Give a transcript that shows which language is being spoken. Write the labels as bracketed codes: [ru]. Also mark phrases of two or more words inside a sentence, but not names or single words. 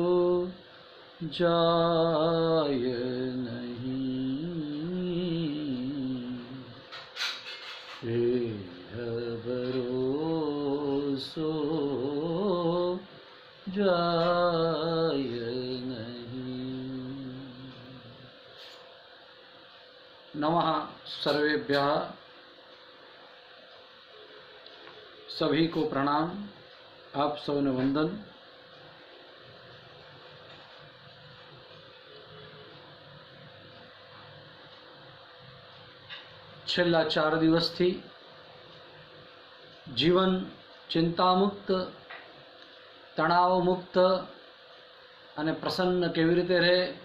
[gu] જાય નહીં એહ ભરોસો જાય નહીં। [sa] नमः सर्वेभ्यः [hi] सभी को प्रणाम, आप सबने वंदन। [gu] छेल्ला 4 દિવસથી જીવન ચિંતામુક્ત, તણાવમુક્ત અને પ્રસન્ન કેવી રીતે રહે